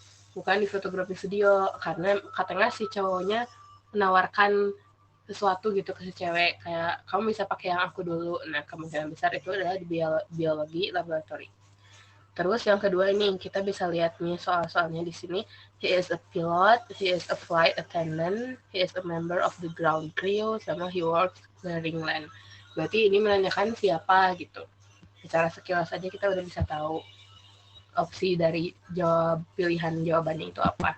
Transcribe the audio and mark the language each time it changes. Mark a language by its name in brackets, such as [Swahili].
[Indonesian] Bukan di fotografi studio, karena katanya si cowoknya menawarkan sesuatu gitu ke si cewek, kayak kamu bisa pakai yang aku dulu. Nah, kemungkinan besar itu adalah di biologi laboratori. Terus yang kedua ini kita bisa lihat nih soal-soalnya di sini. [English] He is a pilot, he is a flight attendant, he is a member of the ground crew, sama he works clearing land. [Indonesian] Berarti ini menanyakan siapa gitu. Secara sekilas saja kita udah bisa tahu opsi dari pilihan jawabannya itu apa.